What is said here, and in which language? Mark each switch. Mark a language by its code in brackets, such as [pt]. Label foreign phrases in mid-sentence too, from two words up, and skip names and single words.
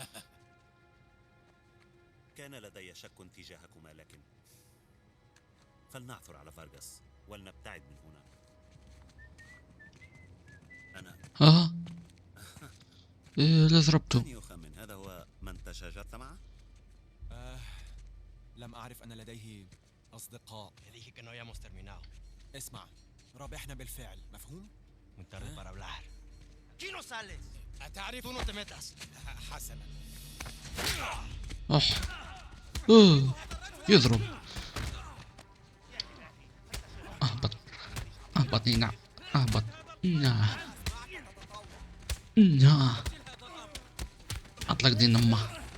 [ar] كان لدي شك تجاهكما، لكن فلنعثر على فارغس ولنبتعد من هنا. أنا لا ضربته. من يخمن هذا هو من تشاجرت معه؟ لم أعرف أن لديه أصدقاء. [es] Le dije que no habíamos terminado. [ar] اسمع، ربحنا بالفعل، مفهوم؟ [es] Muy tarde para hablar. ¡Aquí no sales! [ar] أتعرف؟ [es] ¡Tú no te metas! [ar] حسنا. يضرب. اهبط نعم. اهبط. اطلق دين امه.